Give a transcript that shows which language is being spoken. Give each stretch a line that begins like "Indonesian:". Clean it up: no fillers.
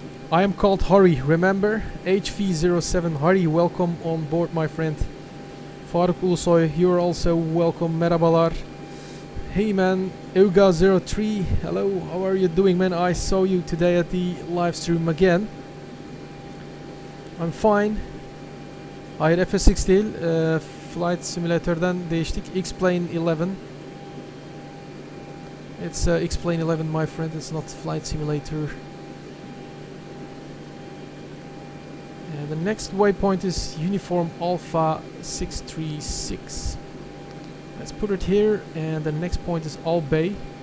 English: I am called Hari, remember? HV07 Hari, welcome on board my friend. Faruk Ulusoy, you're also welcome.
Turkish: Merhabalar.
English: Hey man, Euga03, hello, how are you doing man? I saw you today at the live stream again. I'm fine.
Turkish: Hayır, FSX değil, Flight Simulator'dan değiştik.
English: Xplane 11. It's Xplane 11 my friend, it's not Flight Simulator. And the next waypoint is Uniform Alpha 636. Let's put it here, and the next point is All Bay.